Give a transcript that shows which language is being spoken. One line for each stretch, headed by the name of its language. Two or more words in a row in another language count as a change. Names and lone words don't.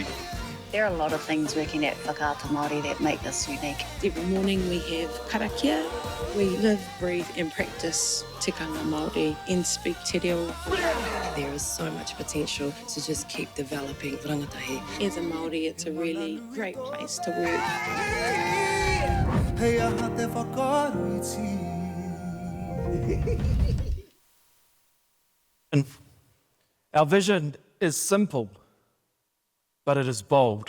English: There are a lot of things working at Whakaata Māori that make this unique. Every morning we have karakia. We live, breathe and practice
Māori: tikanga Māori
English: and speak
Māori: te reo.
English: There is so much potential to just keep developing rangatahi. As a Māori, it's a really great place to work. Our vision is simple, but it is bold.